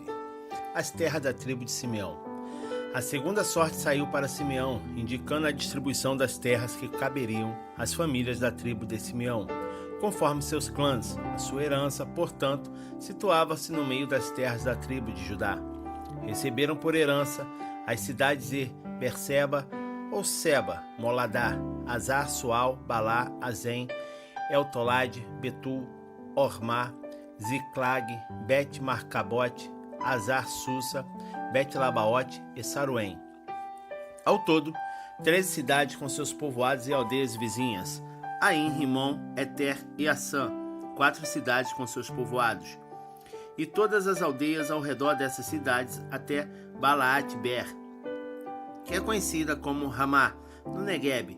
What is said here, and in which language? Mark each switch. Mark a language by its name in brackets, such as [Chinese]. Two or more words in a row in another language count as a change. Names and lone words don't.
[Portuguese] As terras da tribo de Simeão. A segunda sorte saiu para Simeão, indicando a distribuição das terras que caberiam às famílias da tribo de Simeão, conforme seus clãs. A sua herança, portanto, situava-se no meio das terras da tribo de Judá. Receberam por herança as cidades de Berseba ou Seba, Moladá, Azar, Sual, Balá, Azem, Eltolade, Betul, Ormá, Ziclag, Bet-Marcabote, Azar, Susa, Bet-Labaote e Saruém. Ao todo, 13 cidades com seus povoados e aldeias vizinhas: Aim, Rimon, Eter e Assã, 4 cidades com seus povoados, e todas as aldeias ao redor dessas cidades até Balaat-Ber, que é conhecida como Ramá, no Negueb.